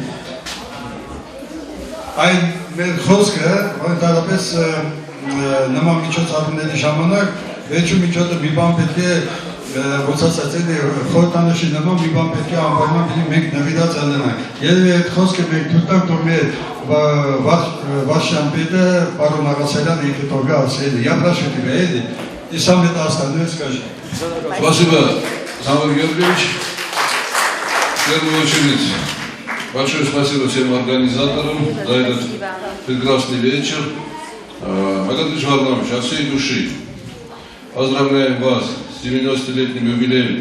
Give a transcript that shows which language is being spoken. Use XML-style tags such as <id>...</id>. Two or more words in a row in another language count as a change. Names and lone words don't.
<hy>այն մեր խոսքը, ընդհանրապես նման միջոցառումների ժամանակ վերջում միջոցը մի բան պետք է ոնց ասած խորհրդանշի նման մի բան պետք է անպայման պիտի մենք նվիրած ելնենք։ Երևի այդ խոսքը մենք թույլ տանք, որ մեր վարչապետը պարոն Աղասարյանը ինքը թողա ասել,</hy> <ru>я прошу тебя, Эдди, и сам это остальное скажи. Спасибо, Самвел Георгиевич. В первую очередь, большое спасибо всем организаторам за этот прекрасный вечер. Агатович Варламович, от всей души поздравляем вас с 90-летним юбилеем.</ru>